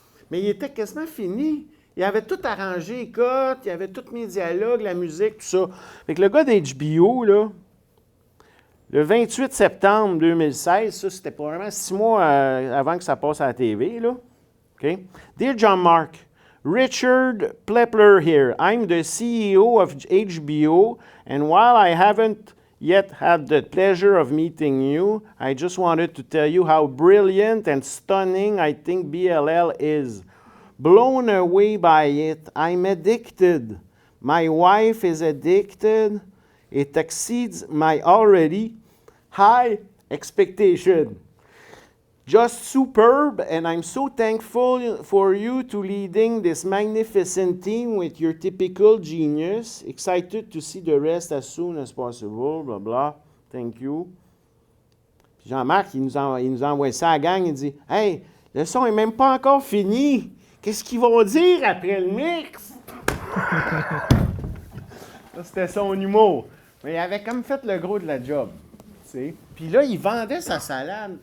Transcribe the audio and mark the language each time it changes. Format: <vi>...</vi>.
<fr>Mais il était quasiment fini. Il avait tout arrangé, écoute, il avait tous mes dialogues, la musique, tout ça. Fait que le gars d'HBO, là, le 28 septembre 2016, ça, c'était probablement 6 mois avant que ça passe à la TV, là. Okay?</fr> <en>Dear John Mark, Richard Plepler here. I'm the CEO of HBO, and while I haven't yet had the pleasure of meeting you, I just wanted to tell you how brilliant and stunning I think BLL is. Blown away by it. I'm addicted. My wife is addicted. It exceeds my already high expectation. Just superb, and I'm so thankful for you to leading this magnificent team with your typical genius. Excited to see the rest as soon as possible, blah, blah. Thank you.</en> <fr>Puis Jean-Marc, il nous a envoyé ça à la gang, il dit « Hey, le son n'est même pas encore fini. Qu'est-ce qu'ils vont dire après le mix? » Ça, c'était son humour. Mais il avait comme fait le gros de la job. T'sais. Puis là, il vendait sa salade.</fr>